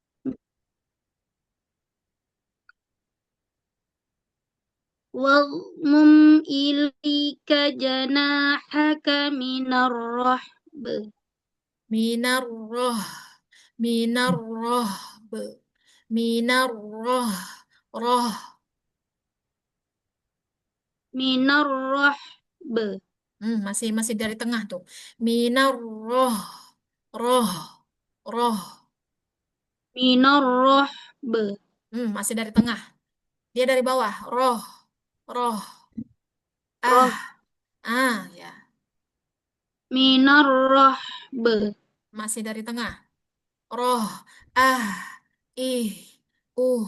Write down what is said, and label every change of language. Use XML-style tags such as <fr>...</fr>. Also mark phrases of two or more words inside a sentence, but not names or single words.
<ar>وَاضْمُمْ إِلَيْكَ جَنَاحَكَ مِنَ الرَّهْبِ. مِنَ الرَّ، مِنَ الرَّ، مِنَ الرَّ، رَ. مِنَ الرَّهْبِ.</ar> <id>Masih masih dari tengah tuh.</id> <ar>مِنَ الرَّ، رَ، رَ. مِنَ الرَّهْبِ.</ar> <id>Masih dari tengah. Dia dari bawah.</id> <ar>رَهْ، رَهْ, Roh.</ar> <id>ya.</id> <ar>مِنَ الرَّهْبِ.</ar> <id>Masih dari tengah.</id> <ar>رَهْ، أَ، إِ، أُ.</ar>